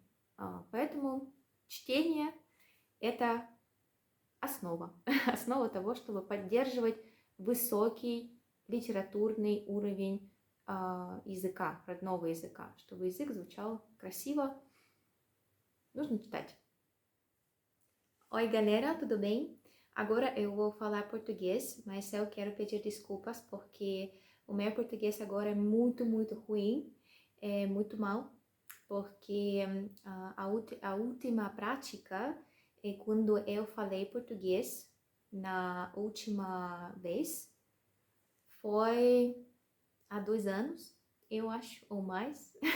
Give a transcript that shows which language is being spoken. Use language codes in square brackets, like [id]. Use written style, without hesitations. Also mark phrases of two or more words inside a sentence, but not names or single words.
[ru] Поэтому чтение – это основа. Основа того, чтобы поддерживать высокий литературный уровень языка, родного языка. Чтобы язык звучал красиво, нужно читать. [pt] Oi, galera, tudo bem? Agora eu vou falar português, mas eu quero pedir desculpas porque o meu português agora é muito ruim, é muito mal, porque a última prática é quando eu falei português na última vez foi há 2 anos, eu acho, ou mais.